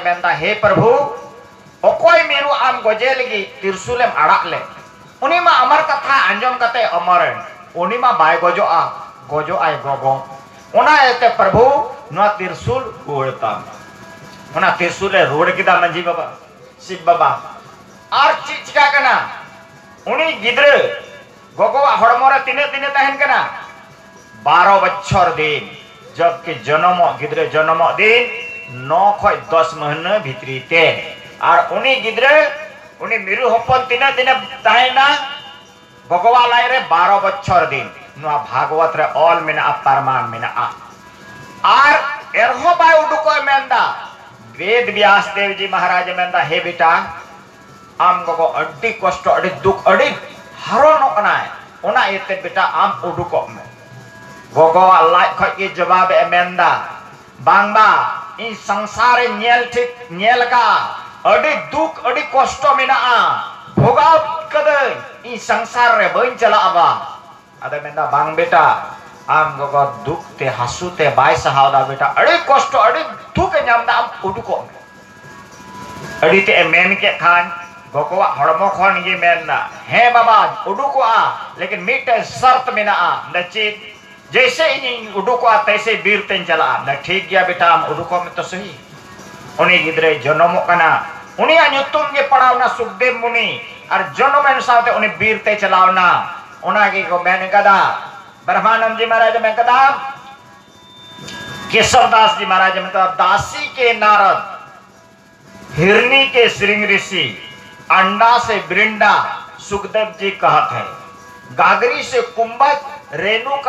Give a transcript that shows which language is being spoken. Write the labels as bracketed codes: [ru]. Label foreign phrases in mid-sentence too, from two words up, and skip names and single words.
[sat] मेंदा हे प्रभु ओकोय मिरु आम गोजेलगी त्रिशूलेम अड़ाक ले उनी मा अमर कथा अंजम कते अमरन उनी मा बाय गोजो आय गोगो ओना एते प्रभु नो त्रिशूल उड़ता ओना त्रिशूल रोड किदा मंजी बाबा शिव बाबा आर चिका कना उनी गिद्र गोगो हड़मोरे तिने तहन कना 12 बच्चर दिन जबकि जन्म गिद्र जन्म दिन 9 खय 10 महीना भीतरी ते और उनी गिद्रे उनी मिरु होपन तिने ताहेना भगवा लाई रे 12 बच्चर दिन नुआ भागवत रे ऑल मेना परमान मेना और एरहो बाय उडुको मेंदा वेद व्यास देव जी महाराज मेंदा हे बेटा आम गो अड्डी कष्ट अड्डी दुख अड्डी हरोनो कनाय ओना एते बेटा आम उडुको में गोगोवा लाई खय के जवाब मेंदा बांगबा इन संसार नेल का अड़ी दुख अड़ी कष्ट मेना भोगाव कदे इन संसार रे बइन चला आबा अदे मेंदा बांग बेटा आम गोगो दुख ते हासु ते बाय सहावदा बेटा अड़ी कष्ट अड़ी दुख नामदा आम उडुको अड़ी ते मेन के खान गोगो हड़मो खन ये मेनना हे बाबा उडुको लेकिन मिटे शर्त मेना नचित जैसे इन उडुको तैसे बीर तेन चला न ठीक गया बेटा आम उडुको में तो सही उनी गिद्रे जन्मो कना उनी नुतुम के पढ़ावना सुखदेव मुनि और जन्मन साथे उनी बीर ते चलावना ओना के को मैंने कदा ब्रह्मानंद जी महाराज में कदा केशवदास जी महाराज में कदा [hi] दासी के नारद हिरनी के श्रृंग ऋषि अंडा से वृंदा सुखदेव जी कहत है गागरी से कुंभक रेणुका